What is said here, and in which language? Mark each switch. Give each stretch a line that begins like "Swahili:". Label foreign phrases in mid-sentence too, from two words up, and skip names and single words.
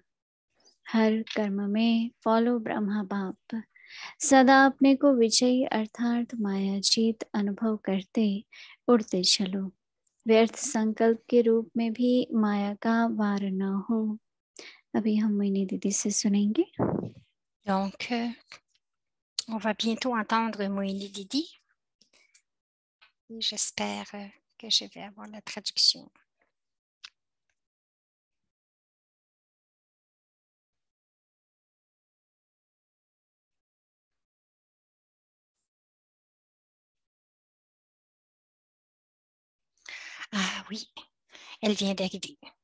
Hindi: हर कर्म में फॉलो ब्रह्मा बाप। सदा अपने को विजयी अर्थात माया जीत अनुभव करते उड़ते चलो। व्यर्थ संकल्प के रूप में भी माया का वार न हो। अभी हम मोहिनी दीदी से सुनेंगे।
French: Donc, on va bientôt entendre Moïni Didi. J'espère que je vais avoir la traduction. Ah oui, elle vient d'arriver.